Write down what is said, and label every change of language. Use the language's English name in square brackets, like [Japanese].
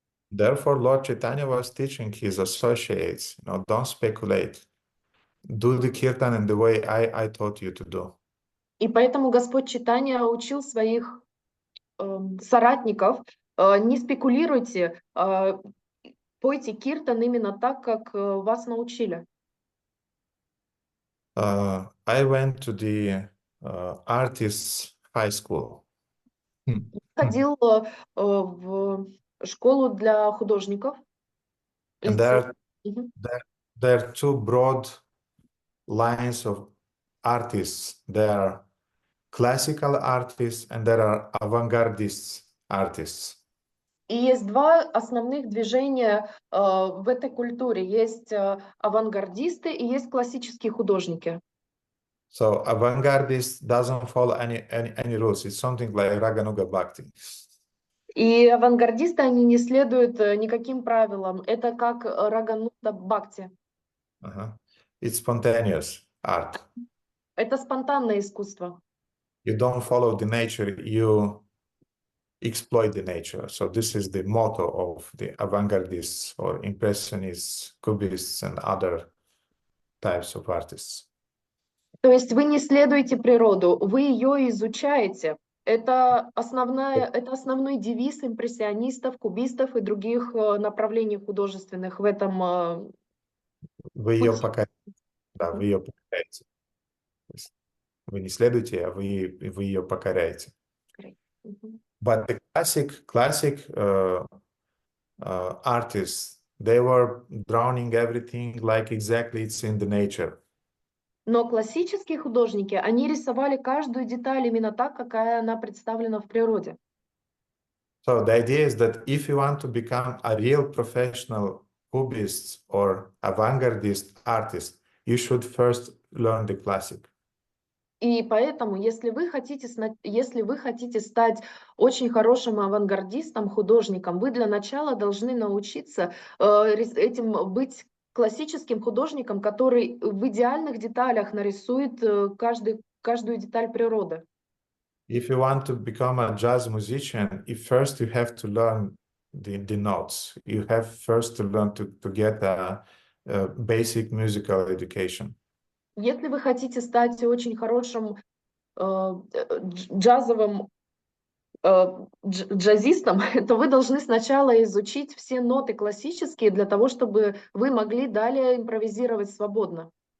[English] Therefore, Lord Chaitanya was teaching his associates, don't speculate. Do the kirtan in the way I taught you to do. [Russian] И поэтому Господь Чайтанья учил своих соратников: не спекулируйте, пойте киртан именно так, как вас научили. [English] I went to the artists' high school. [Russian] Ходил в школу для художников. [English] And there are two broad lines of artists. There are classical artists and there are avant-gardist artists. [Russian] И есть два основных движения в этой культуре. Есть авангардисты и есть классические художники. [English] So avant-gardist doesn't follow any rules. It's something like Raganuga Bhakti. [Russian] И авангардисты, они не следуют никаким правилам. Это как Рагануда Бхакти. [English] It's spontaneous art. [Russian] Это спонтанное искусство. [English] You don't follow the nature, you exploit the nature. So this is the motto of the avant-gardists or impressionists, cubists and other types of artists. [Russian] То есть вы не следуете природу, вы ее изучаете. Это основной девиз импрессионистов, кубистов и других направлений художественных в этом Вы ее покоряете. Да, вы ее покоряете. Вы не следуете, а вы ее покоряете. [English] But the classic artists, they were drawing everything like exactly it's in the nature. [Russian] Но классические художники, они рисовали каждую деталь именно так, какая она представлена в природе. [English] So the idea is that if you want to become a real professional cubist or avant-gardist artist, you should first learn the classic. [Russian] И поэтому, если вы хотите стать очень хорошим авангардистом, художником, вы для начала должны научиться быть классическим художником, который в идеальных деталях нарисует каждую деталь природы. [English] If you want to become a jazz musician, first you have to learn the notes. You have first to learn to get a basic musical education. [Russian] Если вы хотите стать очень хорошим джазовым джазистом, то вы должны сначала изучить все ноты классические для того, чтобы вы могли далее импровизировать свободно.